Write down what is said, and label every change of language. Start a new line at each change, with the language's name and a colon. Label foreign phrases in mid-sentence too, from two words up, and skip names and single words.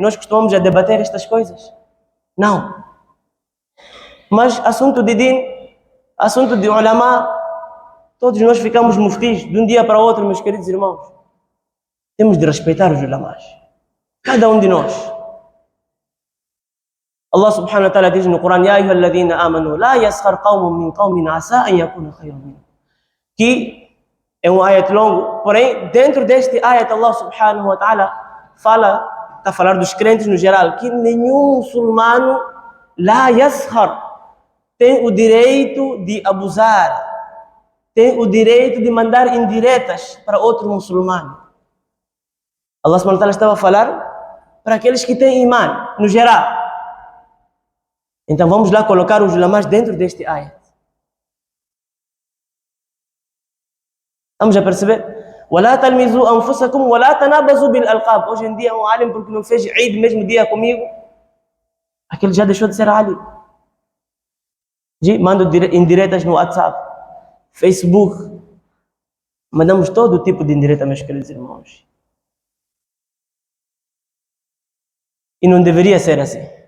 Portuguese: Nós costumamos já debater estas coisas? Não. Mas assunto de din, assunto de ulamá, todos nós ficamos muftis de um dia para o outro, meus queridos irmãos. Temos de respeitar os ulamás. Cada um de nós.
Arabic: الله سبحانه وتعالى
Portuguese: diz no Corão:
Arabic: يا أيها الذين آمنوا، لا يسخر قوم من قوم عسى أن يكونوا خيرا منهم.
Portuguese: Que é um ayat longo, porém, dentro deste ayat,
Arabic: الله سبحانه وتعالى
Portuguese: está a falar dos crentes no geral, que nenhum muçulmano
Arabic: لا يسخر
Portuguese: tem o direito de abusar, tem o direito de mandar indiretas para outro muçulmano.
Arabic: الله سبحانه وتعالى
Portuguese: estava a falar para aqueles que têm imã, no geral. Então vamos lá colocar os ulamás dentro deste ayat. Vamos a perceber?
Arabic: وَلَا تَلْمِزُوا أَنفُسَكُمْ وَلَا تَنَابَزُوا بِالْأَلْقَابِ.
Portuguese: Hoje em dia um alim, porque não fez Eid mesmo dia comigo, aquele já deixou de ser alim. Mando indiretas no WhatsApp, Facebook. Mandamos todo tipo de indireta, meus queridos irmãos. E não deveria ser assim.